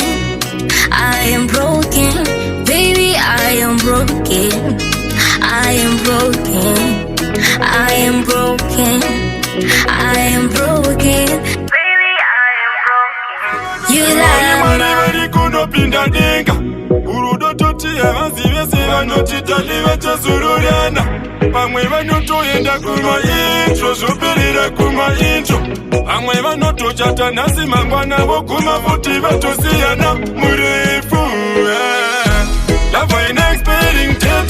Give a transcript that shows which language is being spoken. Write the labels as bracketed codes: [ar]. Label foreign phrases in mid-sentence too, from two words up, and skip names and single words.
[en] I am broken. Baby, I am broken. I am broken. I am broken. I am broken. Baby, I am broken. You like [sn] Urudo toti avanzive sevanotitalive chasururiana. Vamwe vanotoenda kuma intro zvoperera kuma intro. Vamwe vanotochata nhasi mangwana voguma futi vatosiyana murefu. Lava ine [en] expiring date.